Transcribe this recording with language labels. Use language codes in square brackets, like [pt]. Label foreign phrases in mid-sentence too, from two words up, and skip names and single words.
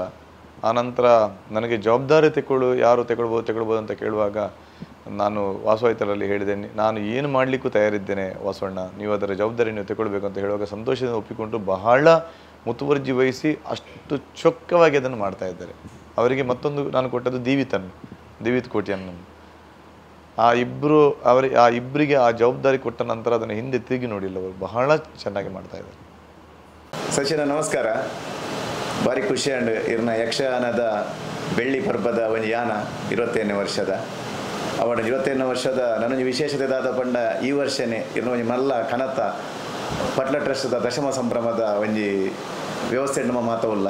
[kn] ಆನಂತರ ನನಗೆ ಜವಾಬ್ದಾರಿ ಯಾರು ತಗೊಳ್ಬೋದು ಅಂತ ಕೇಳುವಾಗ ನಾನು ವಾಸು ಐತಾಳಲ್ಲಿ ಹೇಳಿದೆ, ನಾನು ಏನು ಮಾಡಲಿಕ್ಕೂ ತಯಾರಿದ್ದೇನೆ ವಾಸವಣ್ಣ, ನೀವು ಅದರ ಜವಾಬ್ದಾರಿ ನೀವು ತಗೊಳ್ಬೇಕು ಅಂತ ಹೇಳುವಾಗ ಸಂತೋಷದಿಂದ ಒಪ್ಪಿಕೊಂಡು ಬಹಳ ಮುತುವರ್ಜಿ ವಹಿಸಿ ಅಷ್ಟು ಚೊಕ್ಕವಾಗಿ ಅದನ್ನು ಮಾಡ್ತಾ ಇದ್ದಾರೆ. ಅವರಿಗೆ ಮತ್ತೊಂದು ನಾನು ಕೊಟ್ಟದ್ದು ದೀವಿತ್ ಕೋಟಿಯನ್ನು. ಆ ಇಬ್ಬರಿಗೆ ಆ ಜವಾಬ್ದಾರಿ ಕೊಟ್ಟ ನಂತರ ಅದನ್ನು ಹಿಂದೆ ತಿರುಗಿ ನೋಡಿಲ್ಲ, ಅವರು ಬಹಳ ಚೆನ್ನಾಗಿ ಮಾಡ್ತಾ ಇದ್ದಾರೆ. ಸಚಿನ ನಮಸ್ಕಾರ. [tcy] ಭಾರಿ ಖುಷಿ ಅಂಡ್ ಇರ್ನ ಯಕ್ಷಗಾನದ ಬೆಳ್ಳಿ ಪರ್ಬದ ಒಂದು ಯಾನ 25ನೇ ವರ್ಷದ ಅವನ 25ನೇ ವರ್ಷದ ನನಗೆ ವಿಶೇಷತೆ ದಾದ ಪಂಡ ಈ ವರ್ಷನೇ ಇರ್ನ ಒಂದು ಮಲ್ಲ ಕನತ ಪಟ್ಲ ಟ್ರಸ್ಟ್ದ ದಶಮ ಸಂಭ್ರಮದ ಒಂದು ವ್ಯವಸ್ಥೆ ನಮ್ಮ ಮಾತವಲ್ಲ.